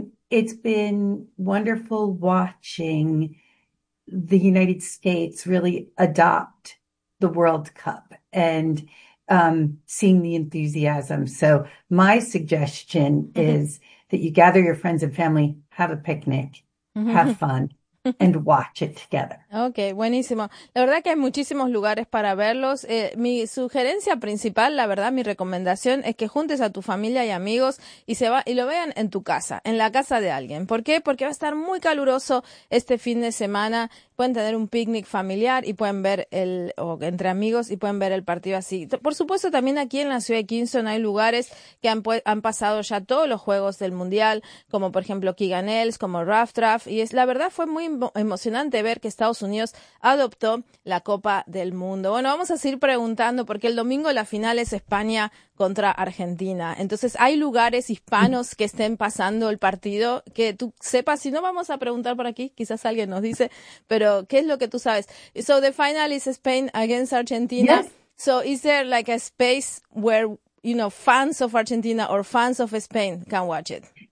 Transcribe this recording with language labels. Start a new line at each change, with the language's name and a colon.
English: It's been wonderful watching the United States really adopt the World Cup and seeing the enthusiasm. So my suggestion is that you gather your friends and family, have a picnic, have fun, and watch it together.
Spanish: Okay, buenísimo. La verdad que hay muchísimos lugares para verlos. Mi sugerencia principal, la verdad, mi recomendación es que juntes a tu familia y amigos y lo vean en tu casa, en la casa de alguien. ¿Por qué? Porque va a estar muy caluroso este fin de semana. Pueden tener un picnic familiar y pueden ver entre amigos y pueden ver el partido así. Por supuesto, también aquí en la ciudad de Kingston hay lugares que han pasado ya todos los juegos del Mundial, como por ejemplo Keegan Ailes, como Rough Draft, y la verdad fue muy emocionante ver que Estados Unidos adoptó la Copa del Mundo. Bueno, vamos a seguir preguntando porque el domingo la final es España contra Argentina. Entonces, ¿hay lugares hispanos que estén pasando el partido que tú sepas? Si no, vamos a preguntar por aquí, quizás alguien nos dice, pero ¿qué es lo que tú sabes?
English: So the final is Spain against Argentina. Yes. So is there like a space where, you know, fans of Argentina or fans of Spain can watch it?